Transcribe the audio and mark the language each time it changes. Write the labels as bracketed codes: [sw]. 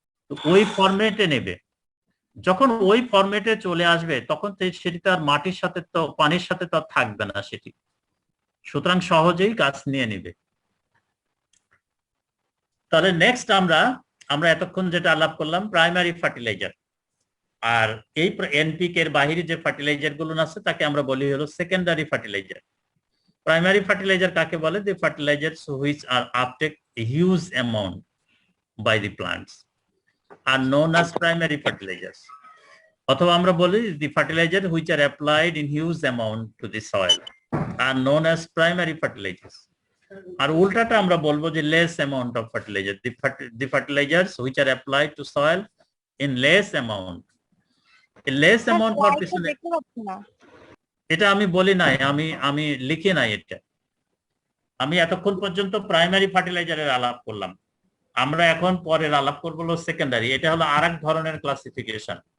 [bn] তো ওই ফরম্যাটে নেবে। যখন ওই ফরম্যাটে চলে আসবে তখন সেটি তার মাটির সাথে তো, পানির সাথে তো থাকবে না সেটি, সুতরাং সহজেই গাছ নিয়ে নেবে। তাহলে নেক্সট আমরা এতক্ষণ যেটা আলাপ করলাম প্রাইমারি ফার্টিলাইজার। আর এই এনপিকে এর বাহিরে যে ফার্টিলাইজার গুলো আছে তাকে আমরা বলি হলো সেকেন্ডারি ফার্টিলাইজার। প্রাইমারি ফার্টিলাইজার কাকে বলে? [en] the fertilizers which are uptake huge amount by the plants are known as primary fertilizers, [bn] অথবা আমরা বলি [en] the fertilizer which are applied in huge amount to the soil are known as primary fertilizers. [bn] আর উল্টাটা আমরা বলবো যে [en] less amount of fertilizer, the fertilizers which are applied to soil in less amount. A less amount for [bn] পিছনে এটা আমি বলি নাই, আমি লিখি নাই এটা। আমি এতক্ষণ পর্যন্ত প্রাইমারি ফার্টিলাইজারের আলাপ করলাম। আমরা এখন পরের আলাপ করবো হলো সেকেন্ডারি। এটা হলো আরেক ধরনের ক্লাসিফিকেশন।